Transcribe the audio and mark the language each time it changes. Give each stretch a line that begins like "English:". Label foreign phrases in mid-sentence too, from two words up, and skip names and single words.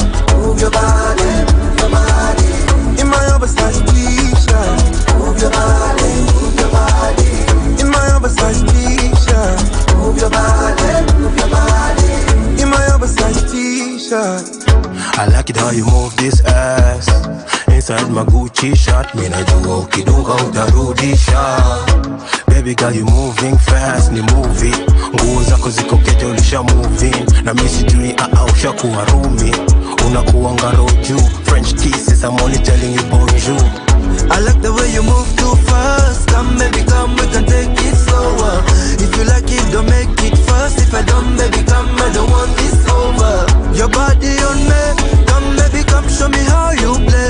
English: Move your body in my oversized t-shirt. Move your body in my oversized t-shirt. Move your body in my oversized t-shirt. I like it how you move this ass inside my Gucci shirt.
Swahili: Mina jua ukidunga utarudisha.
English: Baby girl you moving fast,
Swahili: ni movie. Nguo zako ziko kete ulisha moving. Na mimi sijui ushakuwa rumi. Unakuwa ngaro juu.
English: French kisses, I'm only telling you bonjour. I like the way you move too fast. Come baby come, we can take it slower. If you like it, don't make it fast. If I don't, baby come, I don't want this over. Your body on me, come baby come, show me how you play.